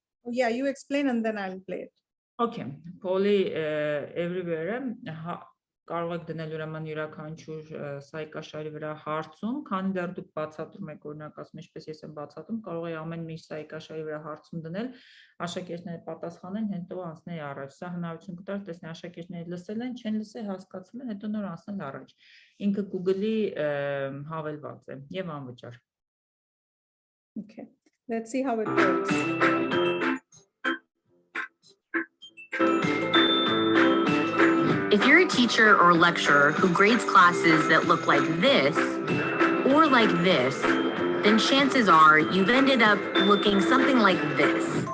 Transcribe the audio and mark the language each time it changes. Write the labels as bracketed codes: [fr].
[en] Yeah, you explain and then I'll play it. [hy] Okay, Poll Everywhere կարող եք դնել ուրեմն յուրաքանչյուր սայկաշարի վրա հարցում, քանի դեռ դուք բացատրում եք, օրինակ ասում ինչպես ես եմ բացատրում, կարող եք ամեն մի սայկաշարի վրա հարցում դնել, աշակերտները պատասխանեն, հետո անցնել առաջ։ Սա հնարավորություն կտա, տեսնի աշակերտները լսել են, չեն լսել, հասկացել են, հետո նոր անցնել առաջ։ Ինքը Google-ի հավելված է եւ անվճար։ [en] Okay, let's see how it works. If you're a teacher or lecturer who grades classes that look like this, or like this, then chances are you've ended up looking something like this.